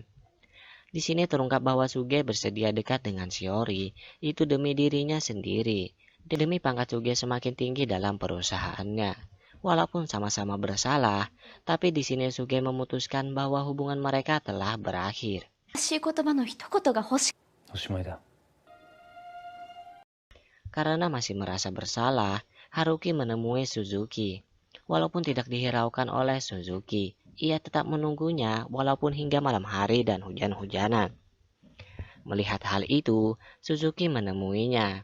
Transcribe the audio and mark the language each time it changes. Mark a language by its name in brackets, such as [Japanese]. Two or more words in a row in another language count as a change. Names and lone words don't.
[Indonesian] Di sini terungkap bahwa Suge bersedia dekat dengan Shiori, itu demi dirinya sendiri, demi pangkat Suge semakin tinggi dalam perusahaannya. Walaupun sama-sama bersalah, tapi di sini Suge memutuskan bahwa hubungan mereka telah berakhir. [Japanese] しい言葉の一言が欲しい。おしまいだ。 [Indonesian] Karena masih merasa bersalah, Haruki menemui Suzuki. Walaupun tidak dihiraukan oleh Suzuki, ia tetap menunggunya walaupun hingga malam hari dan hujan-hujanan. Melihat hal itu, Suzuki menemuinya.